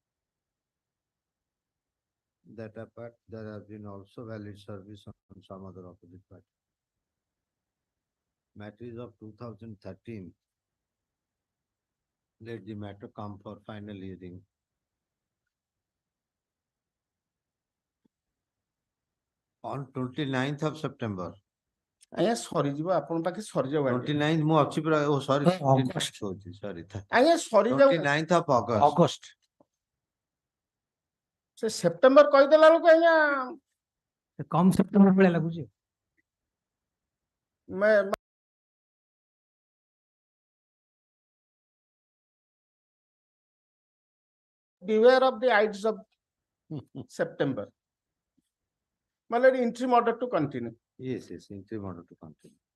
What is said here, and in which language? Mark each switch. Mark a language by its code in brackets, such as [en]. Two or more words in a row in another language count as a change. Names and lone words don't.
[en] That apart, there has been also valid service on some other opposite party. Matter is of 2013. Let the matter come for final hearing. On 29th of September. [or] ଆଜ୍ଞା ସରିଯିବ ଆପଣଙ୍କ ପାଖେ ସରିଯାଉ 29th ମୁଁ ଅଛି ପୁରା ଓ sorry [en] August. sorry [or] ଆଜ୍ଞା ସରିଯାଉ [en] 29th of August. August. [or] ସେ ସେପ୍ଟେମ୍ବର କହିଦେଲା ବେଳକୁ ଆଜ୍ଞା କମ ସେପ୍ଟେମ୍ବର ଭଳିଆ ଲାଗୁଛି। [en] beware of the ides of September. My lord, interim order to continue. Yes, interim order to continue.